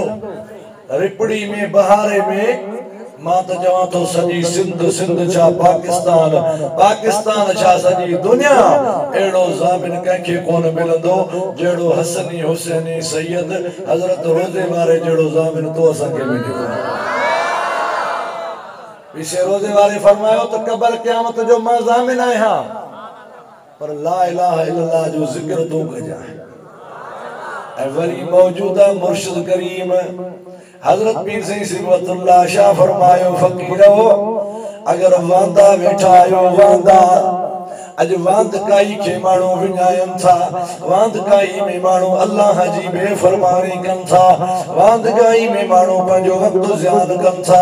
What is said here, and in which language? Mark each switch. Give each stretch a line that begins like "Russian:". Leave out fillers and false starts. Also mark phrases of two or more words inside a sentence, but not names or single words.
Sindhi: रिपड़ी में, बहारे में, मां त चवां थो सॼी सिंध छा पाकिस्तान, पाकिस्तान छा सॼी दुनिया एड़ो ज़ामिन कंहिंखे कोन मिलंदो जहिड़ो हसनी हुसैनी सैयद हज़रत रोज़े वारे जहिड़ो ज़ामिन तो असांखे मिलियो। पीछे रोज़े वारे फरमायो त कब्र क़यामत जो मां ज़ामिन आहियां, पर
Arabic: لا إله إلا الله
Sindhi: जो ज़िक्र तूं कजां। ऐं वरी मौजूदा मुर्शिद करीम हज़रत पीर सईं सिबतुल्लाह शाह फरमायो, फ़कीरो अगर वांदा वेठा आयो वांदा, अज वांदकाई के माण्हू विञायनि था, वांदकाई में माण्हू अल्लाह जी बेफ़रमानी कनि था, वांदकाई में माण्हू पंहिंजो वक़्तु ज़ियान कनि था।